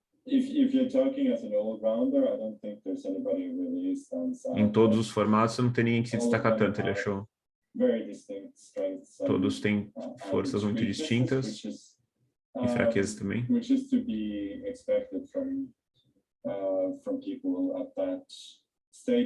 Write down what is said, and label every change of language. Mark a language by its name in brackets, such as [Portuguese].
[English] If you're talking as an all-rounder, I don't think there's anybody who really stands out. [Portuguese] Em todos os formatos, não tem ninguém que se destaca tanto, ele achou. [English] Very distinct strengths. [Portuguese] Todos têm forças muito distintas e fraquezas também. [English] Which is to be expected from people at that stage.